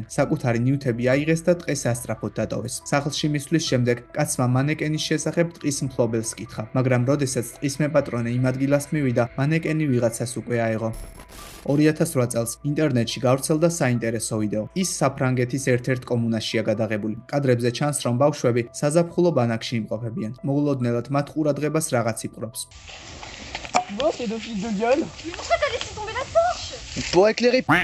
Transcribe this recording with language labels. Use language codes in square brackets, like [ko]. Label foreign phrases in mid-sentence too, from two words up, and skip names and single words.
[ka] საკუთარი ნივთები აიღეს და ტყეს ასწრაფოდ დატოვეს. სახლში მისვლის შემდეგ კაცმა მანეკენის შესახებ ტყის მფლობელს კითხა, მაგრამ როდესაც ტყის მეპატრონე იმ ადგილას მივიდა, მანეკენი ვიღაცას უკვე აეღო. 2008 წელს ინტერნეტში გავრცელდა საინტერესო ვიდეო. ის საფრანგეთის ერთ-ერთ კომუნაშია გადაღებული. კადრებზე čans, რომ ბავშვები საზაფხულო ბანაკში იმყოფებიან. მოულოდნელად მათ ყურადღებას რაღაც იპყრობს. [fr] Bon, c'est deux fils de gueule. Mais pourquoi t'as laissé tomber la torche? Pour éclairer.